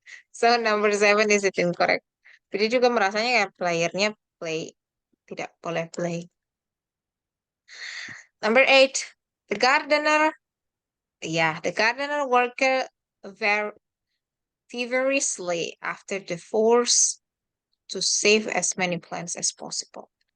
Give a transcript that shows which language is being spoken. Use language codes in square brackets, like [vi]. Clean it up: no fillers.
[en] So number 7 is it incorrect. [id] Jadi juga merasanya ya playernya play, tidak boleh play. [en] Number 8, the gardener. Yeah, the gardener worker very feverishly after the force to save as many plants as possible.